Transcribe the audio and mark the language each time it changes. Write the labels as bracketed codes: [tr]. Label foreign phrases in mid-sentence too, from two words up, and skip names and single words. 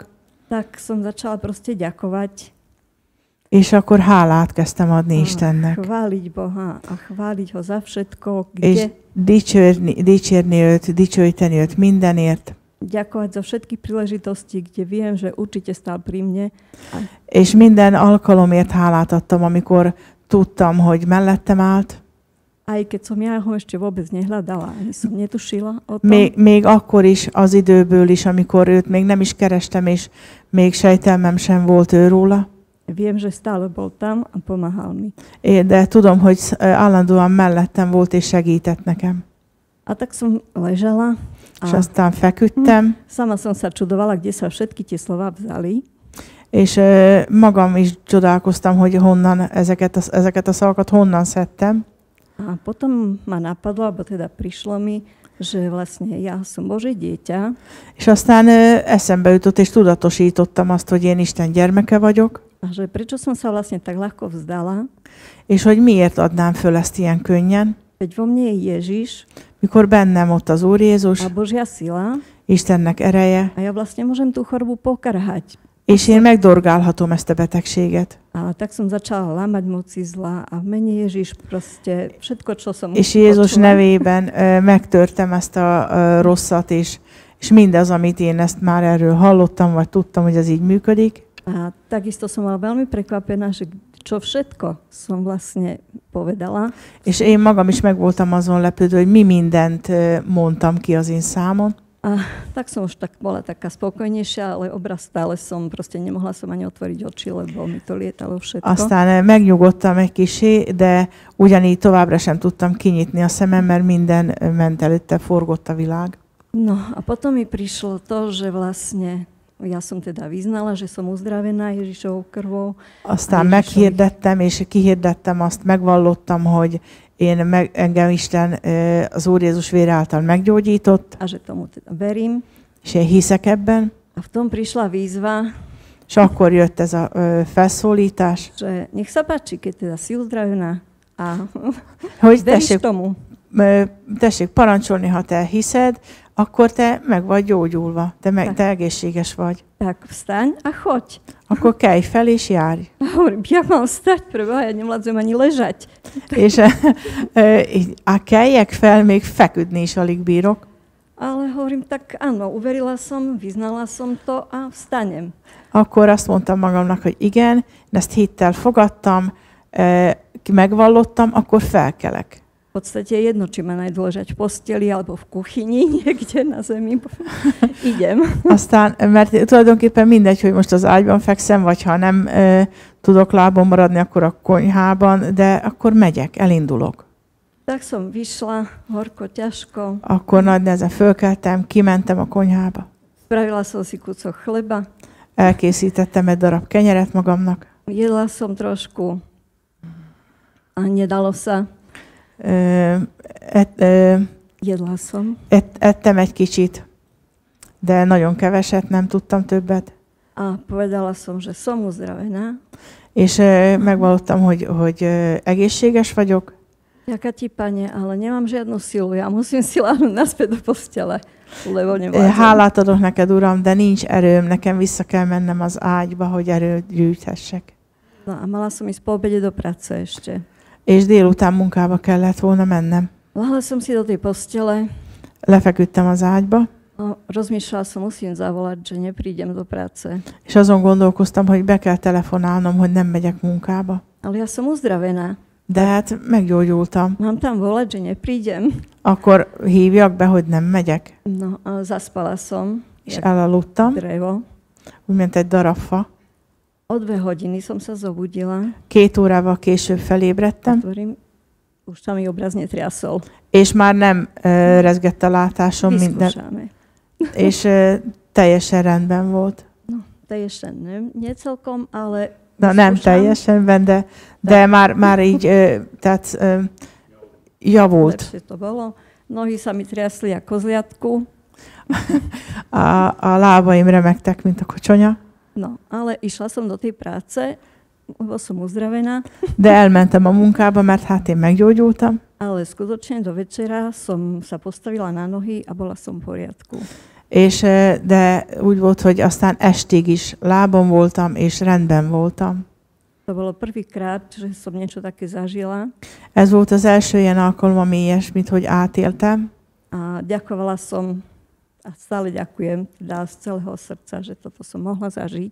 [sk] Tak som začala proste ďakovať. [hu] És akkor hálát kezdtem adni Istennek. [sk] Chváliť Boha a chváliť ho za všetko, [hu] és dicsérni őt, dicsőíteni őt mindenért. [sk] Ďakovať za všetky príležitosti, kde viem, že určite stál pri mne. [hu] És minden alkalomért hálát adtam, amikor tudtam, hogy mellettem állt. [sk] Aj keď som ja ho ešte vôbec nehľadala, ani som netušila o tom. [hu] Még akkor is, az időből is, amikor őt még nem is kerestem, és még sejtelmem sem volt őróla. [sk] Viem, že stále bol tam a pomáhal mi. [hu] De tudom, hogy állandóan mellettem volt és segített nekem. [sk] A tak som ležala. [hu] És aztán feküdtem. [sk] Sama som sa čudovala, kde sa všetky tie slova vzali. [hu] És magam is csodálkoztam, hogy honnan ezeket a szavakat honnan szedtem. [sk] A potom ma napadlo, alebo teda prišlo mi, že vlastne ja som Božie dieťa. [hu] És aztán eszembe jutott, és tudatosítottam azt, hogy én Isten gyermeke vagyok. [sk] A že prečo som sa vlastne tak ľahko vzdala. [hu] És hogy miért adnám föl ezt ilyen könnyen. [sk] Veď vo mne je Ježiš. [hu] Mikor bennem ott az Úr Jézus. [sk] A Božia sila. [hu] Istennek ereje. [sk] A ja vlastne môžem tú chorobu pokarhať. [hu] És én megdorgálhatom ezt a betegséget. [sk] A tak som začala lámať moci zla a v mene Ježiš proste všetko, čo som [hu] és Jézus nevében megtörtem ezt a rosszat, és mindaz, amit én ezt már erről hallottam, vagy tudtam, hogy ez így működik. [sk] A takisto som bola veľmi prekvapená, že čo všetko som vlastne povedala. [hu] És én magam is meg voltam azon lepődve, hogy mi mindent mondtam ki az én számon. [sk] A tak som už bola taká spokojnejšia, ale obraz stále som, proste nemohla som ani otvoriť oči, lebo mi to lietalo všetko. [hu] Aztán megnyugodtam egy kicsi, de ugyanígy továbbra sem tudtam kinyitni a szemem, mert minden ment előtte, forgott a világ. [sk] No a potom mi prišlo to, že vlastne ja som teda vyznala, že som uzdravená Ježišovou krvou. [hu] Aztán meghirdettem, és kihirdettem azt, megvallottam, hogy engem Isten az Úr Jézus vére által meggyógyított. [sk] A že tomu teda verím. [hu] És én hiszek ebben. [sk] A v tom prišla výzva. [hu] És akkor jött ez a felszólítás. [sk] Že nech sa páči, keď teda si uzdravená a [hu] hogy [sk] veríš tomu. [hu] Tessék parancsolni, ha te hiszed, akkor te meg vagy gyógyulva, te egészséges vagy. [sk] Tak vstaň a choď. [hu] Akkor kelj fel és járj. [sk] Hovorím, jak mám vstať? Preboha, ja nevládzem ani ležať. [hu] És keljek fel, még feküdni is alig bírok. [sk] Ale hovorím, tak áno, uverila som, vyznala som to a vstanem. [hu] Akkor azt mondtam magamnak, hogy igen, ezt hittel fogadtam, megvallottam, akkor felkelek. [sk] V podstate je jedno, či ma nájdu ležať v posteli alebo v kuchyni, niekde na zemi. Idem. [hu] Aztán, mert tulajdonképpen mindegy, hogy most az ágyban fekszem, vagy ha nem tudok lábon maradni, akkor a konyhában, de akkor megyek, elindulok. [sk] Tak som vyšla, horko, ťažko. [hu] Akkor nagy nehezen fölkeltem, kimentem a konyhába. [sk] Spravila som si kúsok chleba. [hu] Elkészítettem egy darab kenyeret magamnak. [sk] Jedla som trošku a nedalo sa. Jedla som. [hu] Ettem egy kicsit, de nagyon keveset, nem tudtam többet. [sk] A povedala som, že som uzdravená. [hu] És megvallottam, hogy egészséges vagyok. [sk] Ďakujem ti, Pane, ale nemám žiadnu silu. Ja musím si láhnuť naspäť do postele, lebo nevládzem. [hu] Hálát adok neked, Uram, de nincs erőm. Nekem vissza kell mennem az ágyba, hogy erőt gyűjthessek. [sk] No a mala som ísť po obede do práce ešte. [hu] És délután munkába kellett volna mennem. [sk] Lahla som si do tej postele. [hu] Lefeküdtem az ágyba. [sk] Rozmýšľala som, musím zavolať, že neprídem do práce. [hu] És azon gondolkoztam, hogy be kell telefonálnom, hogy nem megyek munkába. [sk] Ale ja som uzdravená. [hu] De hát meggyógyultam. [sk] Mám tam volať, že neprídem. [hu] Akkor hívjak be, hogy nem megyek. [sk] No, zaspala som. [hu] És elaludtam. [sk] Drevo. [hu] úgy mint egy darab fa. [sk] O 2 hodiny som sa zobudila. [hu] 2 órával később felébredtem, [sk] Otvorím, už sa mi obraz netriasol. [hu] és már nem rezgett a látásom minden, [sk] Vyskúšame. [hu] és teljesen rendben volt. [sk] No, teljesen nie celkom, ale [hu] Na, nem [sk] vyskúšam. [hu] teljesen, de már így, tehát javult. [sk] Lepšie to bolo. Nohy sa mi triasli ako kozliatku. [hu] A lábaim remegtek, mint a kocsonya, [sk] No, ale išla som do tej práce, lebo som uzdravená, [hu] de elmentem a munkába, mert hát én meggyógyultam, [sk] ale skutočne do večera som sa postavila na nohy a bola som v poriadku. [hu] és de úgy volt, hogy aztán estig is lábon voltam, és rendben voltam. [sk] To bolo prvýkrát, že som niečo také zažila [hu] Ez volt az első ilyen alkalom, ami ilyesmit, hogy átéltem, [sk] a ďakovala som a stále ďakujem teda z celého srdca, že toto som mohla zažiť.